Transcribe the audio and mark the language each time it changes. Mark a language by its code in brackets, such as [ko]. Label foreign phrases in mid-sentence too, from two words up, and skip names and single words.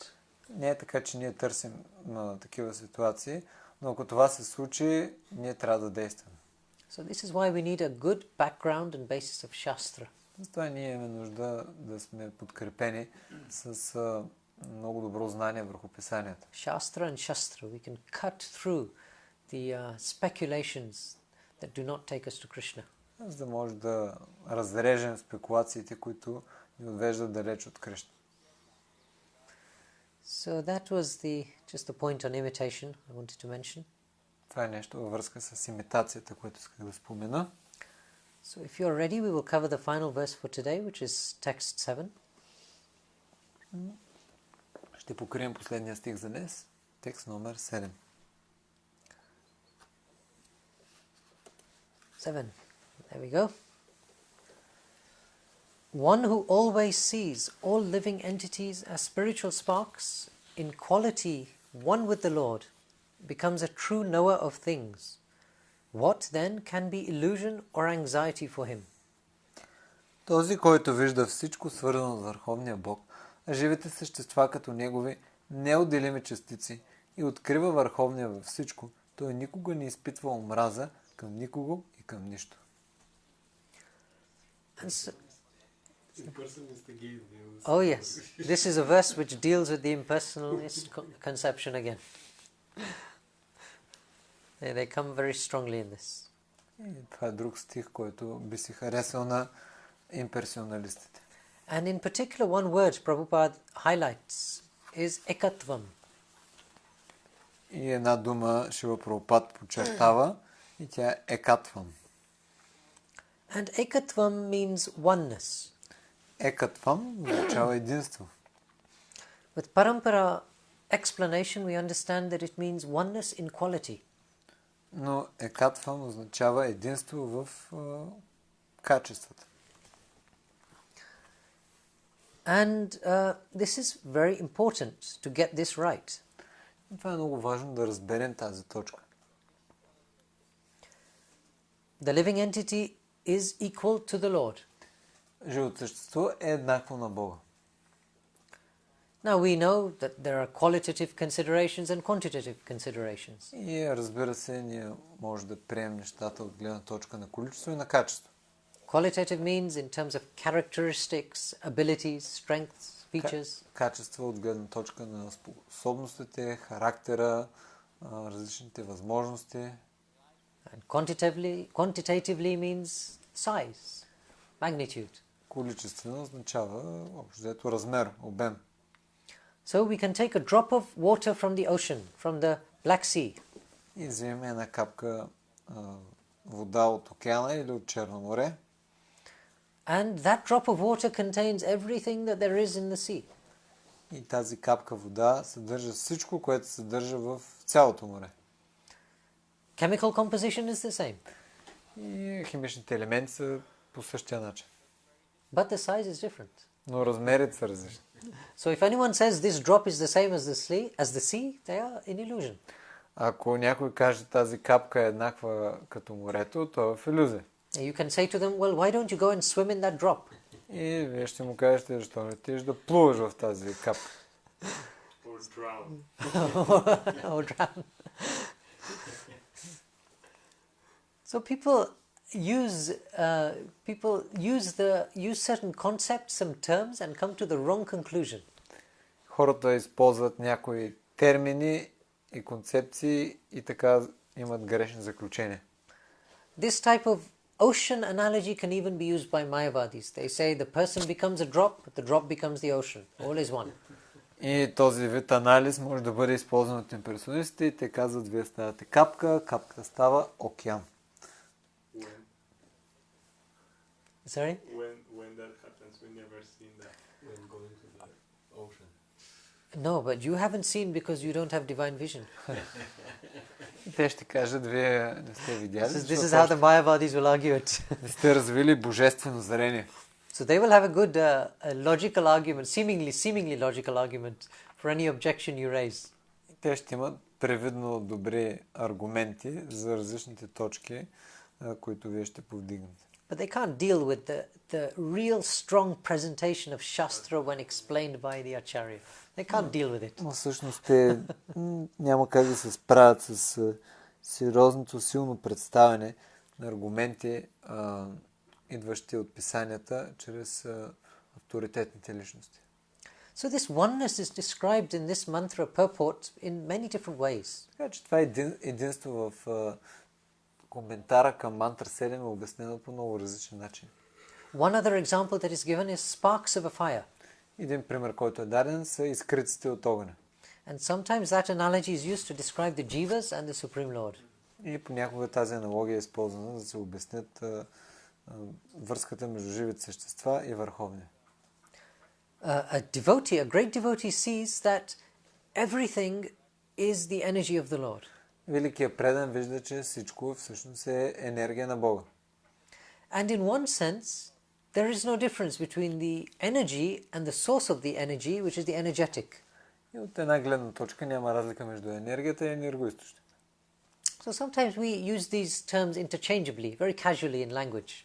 [bg] Не е така, че ние търсим на такива ситуации, но ако това се случи, ние трябва да действаме. [en] So this is why we need a good background and basis of Shastra. [bg] Затова ние имаме нужда да сме подкрепени с много добро знание върху писанията. [en] Shastra and Shastra, we can cut through the speculations that do not take us to Krishna. [bg] За да може да разрежем спекулациите, които ни отвеждат далеч от Кришна. [en] So that was just a point on imitation I wanted to mention. [bg] Това е нещо във връзка с имитацията, което исках да спомена. [en] So if you're ready, we will cover the final verse for today, which is text 7. [bg] Ще покрием последния стих за днес, текст номер 7. 7. [en] There we go. One who always sees all living entities as spiritual sparks, in quality one with the Lord, becomes a true knower of things. What then can be illusion or anxiety for him? [bg] Този, който вижда всичко свързано с Върховния Бог, а живите същества като негови неотделими частици и открива Върховния във всичко, той никога не изпитва омраза към никого и към нищо. [en] Oh yes, this is a verse which deals with the impersonalist conception again. They come very strongly in this. [bg] И това е друг стих, който би си харесал на имперсоналистите. [en] And in particular, one word Prabhupada highlights is ekatvam. [bg] И една дума Шрила Прабхупад подчертава и тя е екатвам. [en] And ekatvam means oneness. [bg] Екатвам означава единство. [en] With Parampara explanation, we understand that it means oneness in quality. [bg] Но екатвам означава единство в качествата. [en] And this is very important to get this right. [bg] И това е много важно да разберем тази точка. [en] The living entity is equal to the Lord. [bg] Живото същество е еднакво на Бога. [en] Now we know that there are qualitative considerations and quantitative considerations. [bg] И разбира се, ние може да приемем нещата от гледна точка на количество и на качество. [en] Qualitative means in terms of characteristics, abilities, strengths, features. [bg] Качество от гледна точка на способностите, характера, различните възможности. [en] And quantitatively means size, magnitude. [bg] Количествено означава общо взето размер, обем. [en] So we can take a drop of water from the ocean, from the Black Sea. [bg] И вземем една капка вода от океана или от Черно море. [en] And that drop of water contains everything that there is in the sea. [bg] И тази капка вода съдържа всичко, което се съдържа в цялото море. [en] Chemical composition is the same. [bg] И химичните елементи са по същия начин. [en] But the size is different. [bg] Но размерите са различни. [en] So if anyone says this drop is the same as the sea, they are in illusion. [bg] Ако някой каже тази капка е еднаква като морето, то е в илюзия. [en] You can say to them, well, why don't you go and swim in that drop? [bg] И вие ще му кажете, защо не отидеш да плуваш в тази капка. [en] Or drown. Or drown. So people use certain concepts, some terms, and come to the wrong conclusion. [bg] Хората използват някои термини и концепции и така имат грешни заключения. [en] This type of ocean analogy can even be used by Mayavadis. They say the person becomes a drop becomes the ocean. All is one. [bg] И този вид анализ може да бъде използван от импресионистите и те казват, вие ставате капка, капката става океан. [en] Sorry? When that happens, we never seen that. When going to the ocean. No, but you haven't seen because you don't have divine vision. [bg] И те ще кажат, вие не сте видяли, [en] This is how the Mayavadis will argue it. [bg] не сте развили божествено зрение. [en] So they will have a good a logical argument, seemingly logical argument for any objection you raise. [bg] Те ще имат привидно добри аргументи за различните точки, които вие ще повдигнете. [en] But they can't deal with the real strong presentation of Shastra when explained by the Acharya. They can't deal with it. [bg] Но всъщност те няма как да се справят с сериозното, силно представяне на аргументи, идващи от писанията, чрез авторитетните личности. [en] So this oneness is described in this mantra purport in many different ways. [bg] Така че това единство в коментара към мантра 7 е обяснено по много различен начин. [en] One other example that is given is sparks of a fire. [bg] Един пример, който е даден, са изкриците от огъня. [en] And sometimes that analogy is used to describe the jivas and the Supreme Lord. [bg] И понякога тази аналогия е използвана, за да се обяснят връзката между живите същества и Върховния. [en] A great devotee sees that everything is the energy of the Lord. [bg] Великият предан вижда, че всичко всъщност е енергия на Бога. [en] And in one sense, there is no difference between the energy and the source of the energy, which is the energetic. [bg] И от една гледна точка няма разлика между енергията и енергоизточник. [en] So sometimes we use these terms interchangeably, very casually in language.